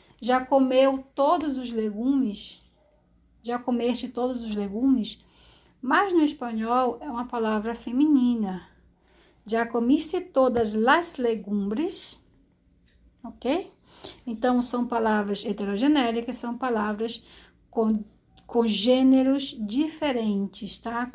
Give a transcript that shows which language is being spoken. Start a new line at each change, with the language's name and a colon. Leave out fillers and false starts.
Portuguese: Já comeu todos os legumes? Já comeste todos os legumes? Mas no espanhol é uma palavra feminina.
Spanish: Já comiste todas las legumbres? Ok?
Portuguese: Então, são palavras heterogenéricas, são palavras com gêneros diferentes, tá?